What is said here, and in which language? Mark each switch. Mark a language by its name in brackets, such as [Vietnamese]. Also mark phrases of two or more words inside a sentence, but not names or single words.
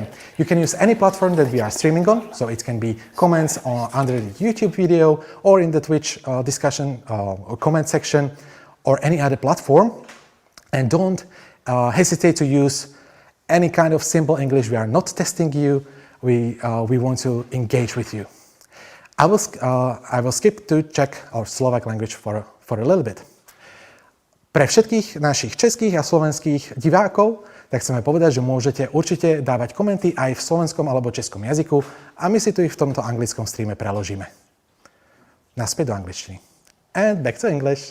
[English] You can use any platform that we are streaming on, so it can be comments under the YouTube video or in the Twitch discussion or comment section or any other platform. And don't hesitate to use any kind of simple English. We are not testing you. We want to engage with you. I will skip to Czech or Slovak language for a little bit. [Slovak] Pre všetkých našich českých a slovenských divákov tak chceme povedať, že môžete určite dávať komenty aj v slovenskom alebo českom jazyku a my si tu ich v tomto anglickom streame preložíme. Naspäť do angličtiny. [English] And back to English.